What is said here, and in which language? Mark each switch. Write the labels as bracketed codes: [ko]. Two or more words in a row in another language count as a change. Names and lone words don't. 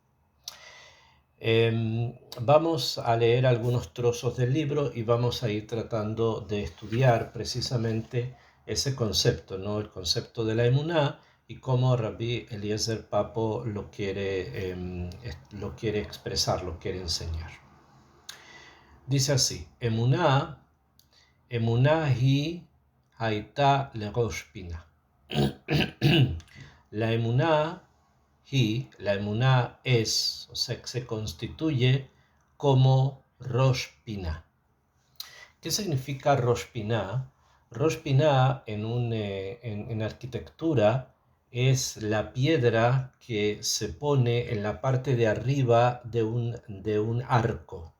[es] Vamos a leer algunos trozos del libro y vamos a ir tratando de estudiar precisamente ese concepto, ¿no? El concepto de la emuná y cómo Rabbi Eliezer Papo lo quiere expresar, lo quiere enseñar. Dice así: [he] אמונה היא הייתה לראש פינה. [es] La emuná es, o sea, que se constituye como [he] ראש פינה. [es] ¿Qué significa [he] ראש פינה? ראש פינה [es] en arquitectura es la piedra que se pone en la parte de arriba de un arco.